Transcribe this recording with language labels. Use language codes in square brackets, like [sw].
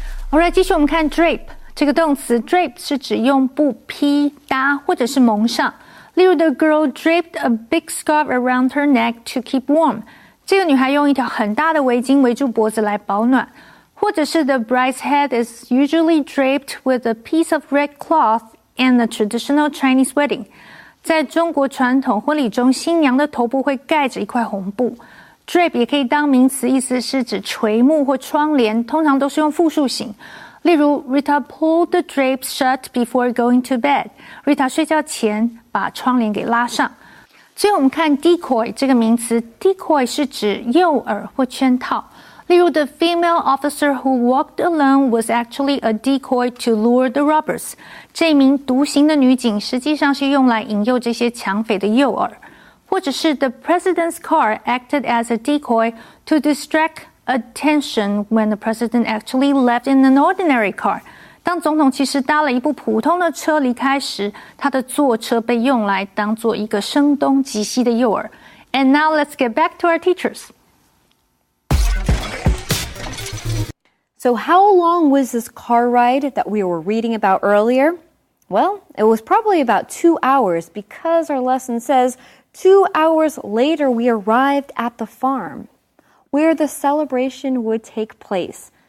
[zh] Alright， 继续我们看 drape 这个动词 drape 是指用布披搭或者是蒙上。 [en] 例如 The girl draped a big scarf around her neck to keep warm. [zh] 这个女孩用一条很大的围巾围住脖子来保暖。 [en] 或者是 The bride's head is usually draped with a piece of red cloth in a traditional Chinese wedding. [zh] 在中国传统婚礼中，新娘的头部会盖着一块红布。 Drape 也可以当名词，意思是指垂幕或窗帘，通常都是用复数形。 [en] 例如 Rita pulled the drapes shut before going to bed. [zh] Rita 睡觉前把窗帘给拉上。最后我们看 decoy 这个名词 ，decoy 是指诱饵或圈套。 [en] 例如 the female officer who walked alone was actually a decoy to lure the robbers. [zh] 这名独行的女警实际上是用来引诱这些抢匪的诱饵。 [en] 或者是 the president's car acted as a decoy to distract attention when the president actually left in an ordinary car. [zh] 当总统其实搭了一部普通的车离开时，他的坐车被用来当做一个声东击西的诱饵。 [en] And now let's get back to our teachers. So how long was this car ride that we were reading about earlier? Well, it was probably about 2 hours because our lesson says 2 hours later we arrived at the farm where the celebration would take place.